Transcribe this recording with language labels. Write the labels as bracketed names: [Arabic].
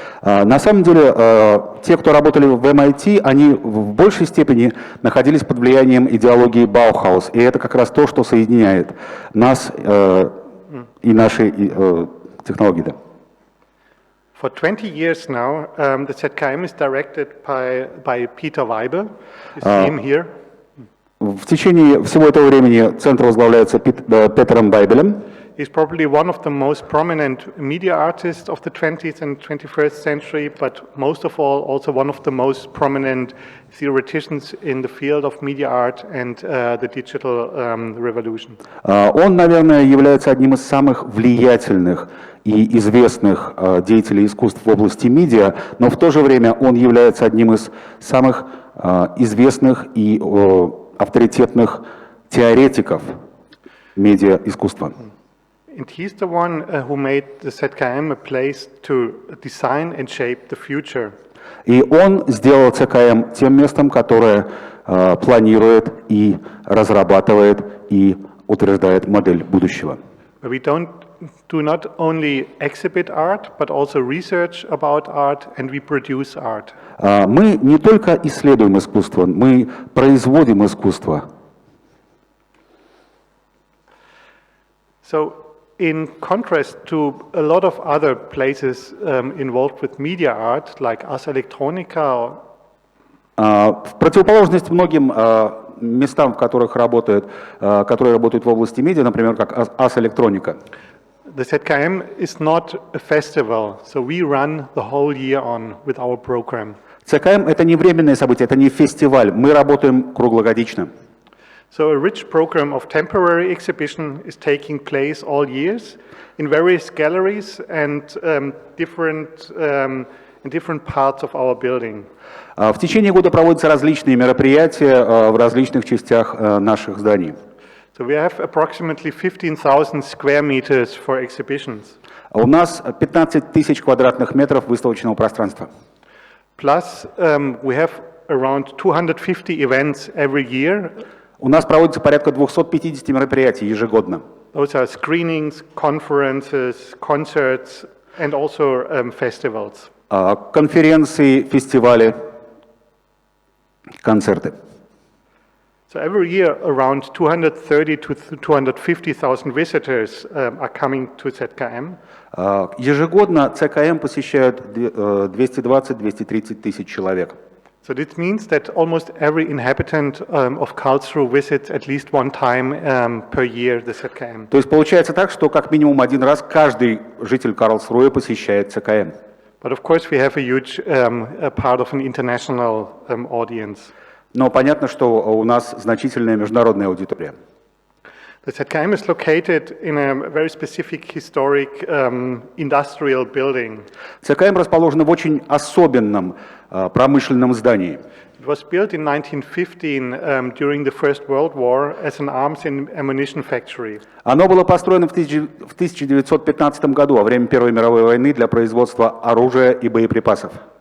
[Russian] На самом деле, те, кто работали в MIT, они в большей степени находились под влиянием идеологии Баухаус, и это как раз то, что соединяет нас и наши технологии. Да. [English] For 20 years now, the ZKM is directed by Peter Weibel. You see him here. [Russian] В течение всего этого времени центр возглавляется Петером Вайбелем. [English] He's probably one of the most prominent media artists of the 20th and 21st century, but most of all, also one of the most prominent theoreticians in the field of media art and the digital revolution. [Russian] Он, наверное, является одним из самых влиятельных и известных деятелей искусств в области медиа, но в то же время он является одним из самых известных и авторитетных теоретиков медиа-искусства. [English] And he's the one who made the ZKM a place to design and shape the future. [Russian] И он сделал ЦКМ тем местом, которое планирует и разрабатывает и утверждает модель будущего. [English] We do not only exhibit art, but also research about art, and we produce art. [Russian] Мы не только исследуем искусство, мы производим искусство. [English] So, in contrast to a lot of other places involved with media art, like Ars Electronica. [Russian] В противоположность многим местам, в которых которые работают в области медиа, например, как Ars Electronica. [English] The ZKM is not a festival, so we run the whole year on with our program. [Russian] ЦКМ — это не временное событие, это не фестиваль, мы работаем круглогодично. [English] So a rich program of temporary exhibition is taking place all years in various galleries and in different parts of our building. [Russian] В течение года проводятся различные мероприятия в различных частях наших зданий. [English] So we have approximately 15,000 square meters for exhibitions. [Russian] У нас 15 тысяч квадратных метров выставочного пространства. [English] Plus we have around 250 events every year. [Russian] У нас проводится порядка 250 мероприятий ежегодно. [English] Those are screenings, conferences, concerts, and also festivals. [Russian] Конференции, фестивали, концерты. [English] So every year, around 230 to 250,000 visitors are coming to ZKM. [Russian] Ежегодно ЦКМ посещают 220-230 тысяч человек. [English] So this means that almost every inhabitant of Karlsruhe visits at least one time per year the ZKM. [Russian] То есть получается так, что как минимум один раз каждый житель Карлсруэ посещает ЦКМ. [English] But of course we have a huge part of an international audience. [Russian] Но понятно, что у нас значительная международная аудитория. [English] The ZKM is located in a very specific historic industrial building. [Russian] ЦКМ расположена в очень особенном промышленном здании. [English] It was built in 1915 during the First World War as an arms and ammunition factory. [Russian] Оно было построено в 1915 году, во время Первой мировой войны, для производства оружия и боеприпасов.